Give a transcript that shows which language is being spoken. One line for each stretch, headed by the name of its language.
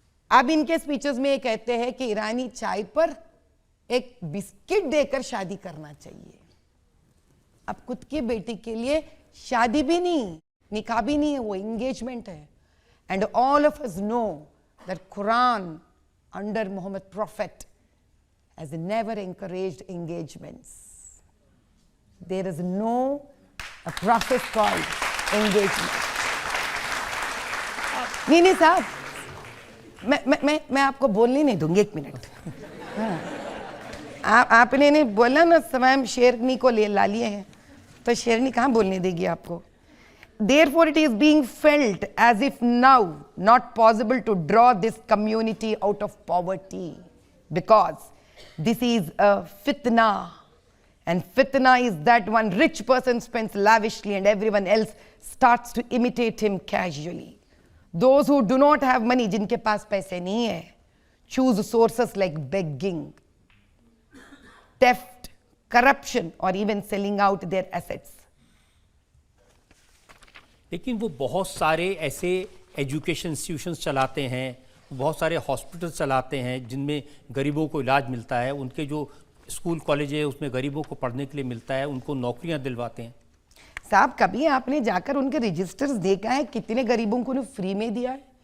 Hindi: अब इनके स्पीचेस में ये कहते हैं कि ईरानी चाय पर एक बिस्किट देकर शादी करना चाहिए। अब खुद की बेटी के लिए शादी भी नहीं, निकाह भी नहीं है, वो एंगेजमेंट है।
English: And all of us know that Quran under Muhammad prophet has never encouraged engagements. There is no a process called engagement.
Hindi: नहीं साहब, मैं आपको बोलने नहीं दूंगी, 1 मिनट। आपने नहीं बोला ना, स्वयं शेरनी को ला लिए हैं, तो शेरनी कहाँ बोलने देगी आपको।
English: Therefore it is being felt as if now not possible to draw this community out of poverty, because this is a fitna. And fitna is that one rich person spends lavishly and everyone else starts to imitate him casually. Those who do not have money,
Hindi: जिनके पास पैसे नहीं है,
English: choose sources like begging, theft, corruption or even selling out their assets.
Hindi: लेकिन वो बहुत सारे ऐसे education institutions चलाते हैं, बहुत सारे हॉस्पिटल चलाते हैं जिनमें गरीबों को इलाज मिलता है, उनके जो स्कूल कॉलेज है उसमें गरीबों को पढ़ने के लिए मिलता है, उनको नौकरियां दिलवाते हैं। साहब कभी आपने जाकर उनके रजिस्टर्स देखा है कितने गरीबों को फ्री में दिया है?